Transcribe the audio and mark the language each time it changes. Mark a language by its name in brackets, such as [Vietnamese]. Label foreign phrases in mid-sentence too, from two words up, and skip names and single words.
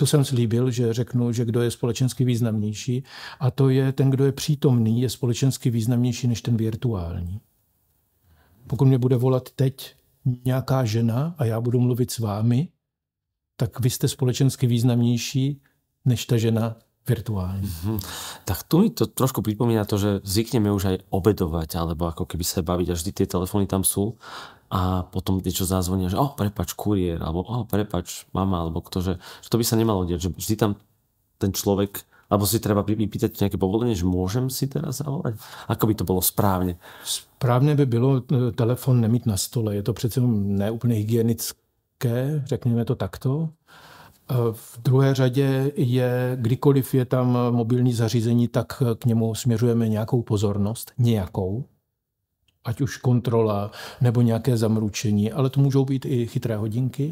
[Czech] Tu jsem slíbil, že řeknu, že kdo je společensky významnější, a to je ten, kdo je přítomný, je společensky významnější než ten virtuální. Pokud mě bude volat teď nějaká žena a já budu mluvit s vámi, tak vy jste společensky významnější než ta žena virtuálne. [Slovak] Tak tu mi to trošku pripomína to, že zvykneme už aj obedovať, alebo ako keby sa baviť a vždy tie telefóny tam sú a potom niečo zazvonia, že prepáč kuriér, alebo prepáč mama, alebo kto, že to by sa nemalo diať, že vždy tam ten človek Alebo si treba vypýtať nejaké povolenie, že môžem si teraz zavolať? [Czech] Ako by to bylo správně? Správně by bylo telefon nemít na stole. Je to přece neúplně hygienické, řekněme to takto. V druhé řadě je, kdykoliv je tam mobilní zařízení, tak k němu směřujeme nějakou pozornost, nějakou, ať už kontrola nebo nějaké zamručení, ale to můžou být i chytré hodinky.